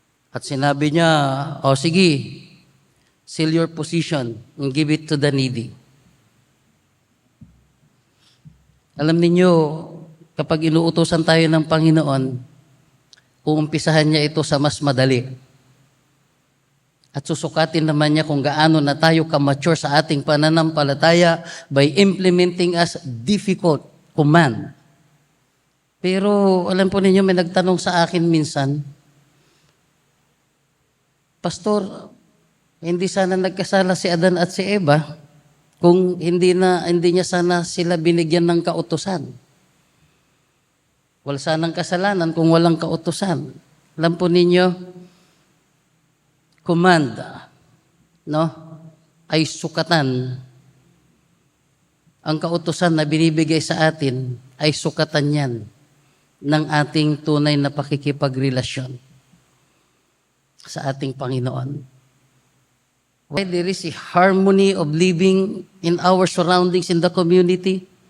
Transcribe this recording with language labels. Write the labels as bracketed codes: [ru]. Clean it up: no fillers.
[tl] At sinabi niya, sige, [en] sell your position and give it to the needy. [tl] Alam niyo, kapag inuutosan tayo ng Panginoon, uumpisahan niya ito sa mas madali. At susukatin naman niya kung gaano na tayo ka-mature sa ating pananampalataya [en] by implementing as difficult command. [tl] Pero alam po ninyo, may nagtanong sa akin minsan, Pastor, hindi sana nagkasala si Adan at si Eva kung hindi niya sana sila binigyan ng kautusan. Wala sanang kasalanan kung walang kautusan. Alam po ninyo, command, no, ay sukatan. Ang kautusan na binibigay sa atin ay sukatan yan ng ating tunay na pakikipagrelasyon sa ating Panginoon. [en] Why there is a harmony of living in our surroundings in the community?